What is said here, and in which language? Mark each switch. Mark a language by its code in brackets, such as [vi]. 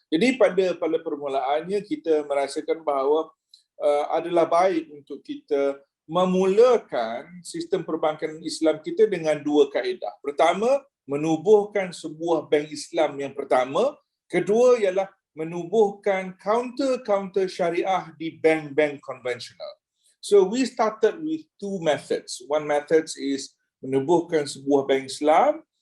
[ms] Jadi pada permulaannya kita merasakan bahawa adalah baik untuk kita memulakan sistem perbankan Islam kita dengan dua kaedah. Pertama, menubuhkan sebuah bank Islam yang pertama. Kedua ialah menubuhkan counter syariah di bank-bank konvensional. [en] So we started with two methods. One method is [ms] menubuhkan sebuah bank Islam.